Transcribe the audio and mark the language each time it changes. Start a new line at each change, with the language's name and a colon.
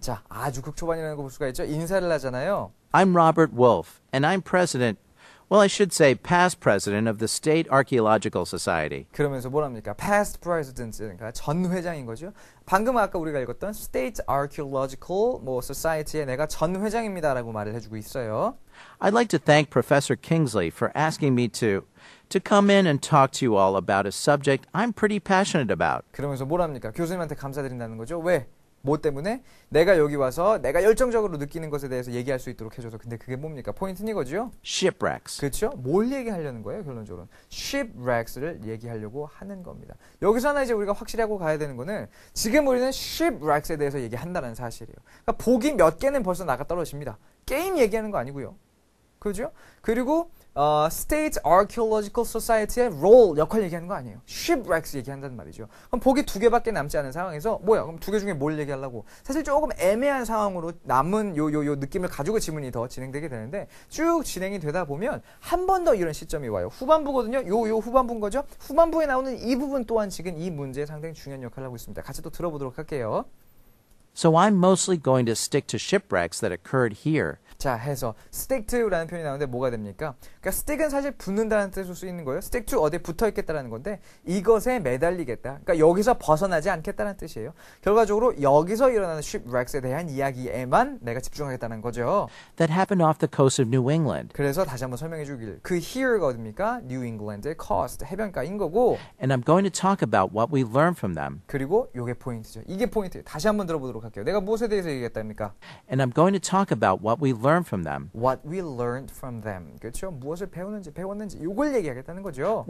Korean: 자, 아주 극초반이라는 거 볼 수가 있죠. 인사를 하잖아요.
English: I'm Robert Wolf, and I'm president. Well, I should say past president of the State Archaeological Society.
Korean: 그러면서 뭐랍니까?
English: Past president,
Korean: 그러니까 전 회장인 거죠. 방금 아까 우리가 읽었던 State Archaeological Society의 내가 전 회장입니다라고 말을 해주고 있어요.
English: I'd like to thank Professor Kingsley for asking me to come in and talk to you all about a subject I'm pretty passionate about.
Korean: 그러면서 뭐랍니까? 교수님한테 감사드린다는 거죠. 왜? 뭐 때문에? 내가 여기 와서 내가 열정적으로 느끼는 것에 대해서 얘기할 수 있도록 해줘서. 근데 그게 뭡니까? 포인트는 이거죠?
English: Shipwrecks.
Korean: 그렇죠? 뭘 얘기하려는 거예요? 결론적으로는 shipwrecks를 얘기하려고 하는 겁니다. 여기서 하나 이제 우리가 확실히 하고 가야 되는 거는 지금 우리는 shipwrecks에 대해서 얘기한다는 사실이에요. 그러니까 보기 몇 개는 벌써 나가 떨어집니다. 게임 얘기하는 거 아니고요. 그죠? 그리고 State Archaeological Society의 role, 역할 얘기하는 거 아니에요. Shipwrecks 얘기한다는 말이죠. 그럼 보기 2개밖에 남지 않은 상황에서 뭐야? 그럼 2개 중에 뭘 얘기하려고? 사실 조금 애매한 상황으로 남은 요 느낌을 가지고 지문이 더 진행되게 되는데 쭉 진행이 되다 보면 한 번 더 이런 시점이 와요. 후반부거든요. 요 후반부인 거죠. 후반부에 나오는 이 부분 또한 지금 이 문제에 상당히 중요한 역할을 하고 있습니다. 같이 또 들어보도록 할게요.
English: So I'm mostly going to stick to shipwrecks that occurred here.
Korean: 자, 해서 stick to라는 표현이 나오는데 뭐가 됩니까? 그러니까 stick은 사실 붙는다는 뜻으로 쓰이는 거예요. stick to 어디에 붙어 있겠다라는 건데 이것에 매달리겠다. 그러니까 여기서 벗어나지 않겠다는 뜻이에요. 결과적으로 여기서 일어나는 shipwrecks에 대한 이야기에만 내가 집중하겠다는 거죠.
English: That happened off the coast of New England.
Korean: 그래서 다시 한번 설명해 주길. 그 here가 어딥니까? New England의 coast, 해변가인 거고.
English: And I'm going to talk about what we learned from them.
Korean: 그리고 요게 포인트죠. 이게 포인트예요. 다시 한번 들어보도록 할게요. 내가 무엇에 대해서 얘기했답니까?
English: And I'm going to talk about what we learned from them. What we learned from them.
Korean: 그렇죠? 무엇을 배웠는지 요걸 얘기하겠다는 거죠.